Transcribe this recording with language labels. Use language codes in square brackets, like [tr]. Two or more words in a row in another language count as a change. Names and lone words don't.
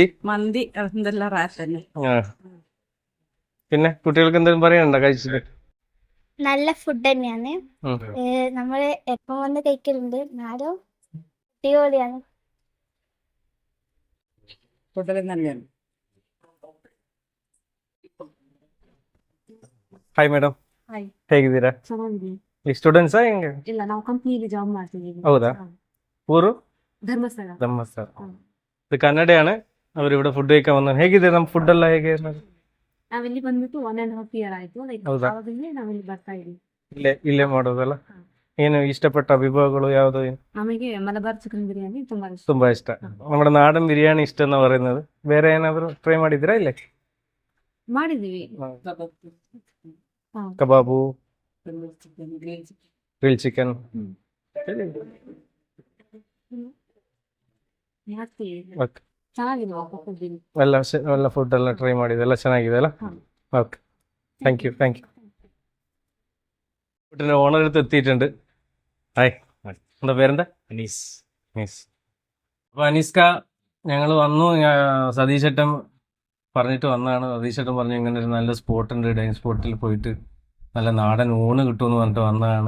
[ml] എന്തെല്ലാം തന്നെ. പിന്നെ കുട്ടികൾക്ക് എന്തെങ്കിലും പറയാനുണ്ടോ കഴിച്ചിട്ട്? നല്ല ഫുഡ് തന്നെയാണ്. നമ്മള് എപ്പം വന്ന് കഴിക്കലുണ്ട്, നാലോ അടിപൊളിയാണ്. നല്ലതാണ്. [kn] ಹಾಯ್ ಮೇಡಮ್, ಹಾಯ್, ಹೇಗಿದ್ದೀರಾ? ಚೆನ್ನಾಗಿದ್ದೀನಿ. ಈ ಸ್ಟೂಡೆಂಟ್ಸಾ ಹೆಂಗೆ? ಇಲ್ಲ, ನಾವು ಕಂಪ್ನಿಯಲ್ಲಿ ಜಾಬ್ ಮಾಡ್ತಿದ್ದೀವಿ. ಹೌದಾ? ಊರು ಧರ್ಮಸ್ಥಳ. ಧರ್ಮಸ್ಥಳ. ಹ್ಮ್. [ml] ഇത് കന്നഡിയാണ്. അവരിവിടെ ഫുഡ് കഴിക്കാൻ വന്നത്. [kn] ಹೇಗಿದೆ ನಮ್ಮ ಫುಡ್ ಎಲ್ಲ ಹೇಗೆ? ನಾವಿಲ್ಲಿ ಬಂದ್ಬಿಟ್ಟು 1.5 year ಆಯ್ತು. ಲೈಕ್ ಹೌದಾ? ಅವಾಗಿಂದ ನಾವಿಲ್ಲಿ ಬರ್ತಾ ಇದೀವಿ. ಇಲ್ಲೇ ಮಾಡೋದಲ್ಲ? ಏನು ಇಷ್ಟಪಟ್ಟ ವಿಭವಗಳು ಯಾವುದು? ನಮಗೆ ಮಲಬಾರ್ ಚಿಕನ್ ಬಿರಿಯಾನಿ ತುಂಬಾ ಇಷ್ಟ. ತುಂಬಾ ಇಷ್ಟ. [ml] നമ്മുടെ നാടൻ ബിരിയാണി ഇഷ്ടം എന്ന് പറയുന്നത്. [kn] ಬೇರೆ ಏನಾದರೂ ಟ್ರೈ ಮಾಡಿದ್ದೀರಾ ಇಲ್ಲೇ? ಮಾಡಿದೀವಿ. ಕಬಾಬು, ಗ್ರಿಲ್ ಚಿಕನ್. ಓಕೆ, ಚೆನ್ನಾಗಿದೆ. ಎಲ್ಲ ಫುಡ್ ಎಲ್ಲ ಟ್ರೈ ಮಾಡಿದೆ, ಎಲ್ಲ ಚೆನ್ನಾಗಿದೆ ಅಲ್ಲ? [ml] ഓക്കെ, താങ്ക് യു. വീട്ടിൻ്റെ ഓണർ അടുത്ത് എത്തിയിട്ടുണ്ട്. ഹായ്, എന്താ പേരെന്താ? അനീസ്. അപ്പോൾ അനീസ്ക, ഞങ്ങൾ വന്നു. സതീഷ് ഏട്ടൻ പറഞ്ഞിട്ട് വന്നതാണ്. സതീഷ് ഏട്ടൻ പറഞ്ഞു ഇങ്ങനെ ഒരു നല്ല സ്പോട്ടുണ്ട്, ഡൈനിങ് സ്പോട്ടിൽ പോയിട്ട് നല്ല നാടൻ ഊണ് കിട്ടുമെന്ന് പറഞ്ഞിട്ട് വന്നതാണ്.